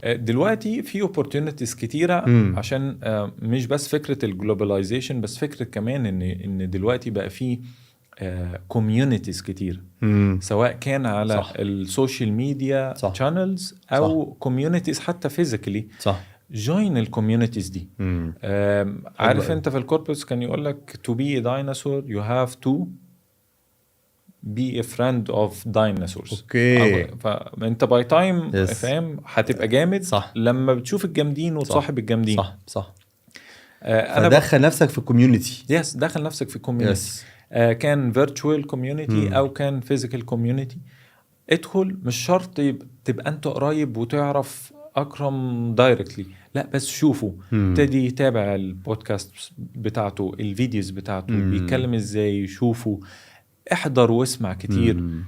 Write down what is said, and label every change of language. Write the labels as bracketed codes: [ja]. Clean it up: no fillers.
[ar] دلوقتي في opportunities كتيرة. عشان مش بس فكرة الجلوباليزيشن، بس فكرة كمان ان دلوقتي بقى في كوميونيتيز كتير، سواء كان على السوشيال ميديا channels او كوميونيتيز حتى فيزيكالي. صح. جوين الكوميونيتيز دي. عارف انت في الكوربس كان يقول لك [en] to be a dinosaur you have to be a friend of dinosaurs. [ar] اوكي، فانت باي تايم فاهم هتبقى جامد. صح. لما بتشوف الجامدين وتصاحب الجامدين. صح. انا دخل نفسك في الكوميونتي. دخل نفسك في الكوميونتي. كان فيرتشوال كوميونتي او كان فيزيكال كوميونتي. ادخل، مش شرط تبقى انت قريب وتعرف اكرم دايركتلي، لا بس شوفه، ابتدي يتابع البودكاست بتاعته، الفيديوز بتاعته، بيتكلم ازاي، شوفه، احضر واسمع كتير.